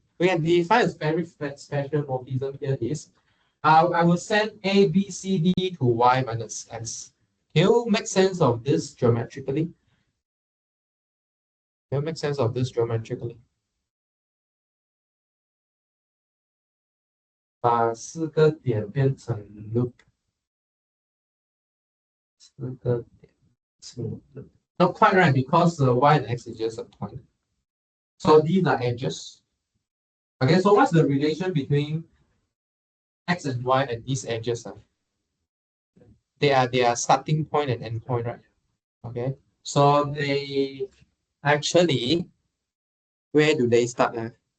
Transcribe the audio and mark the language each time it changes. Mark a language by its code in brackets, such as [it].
[en] We can define a very special morphism here is I will send A, B, C, D to Y minus X. Can you make sense of this geometrically? Can you make sense of this geometrically? [zh] 把四个点变成 loop， 四个点是 loop. [en] Not quite right because y and x is just a point. So these are edges. Okay, so what's the relation between x and y and these edges? They are starting point and end point, right? Okay, so they actually, where do they start at?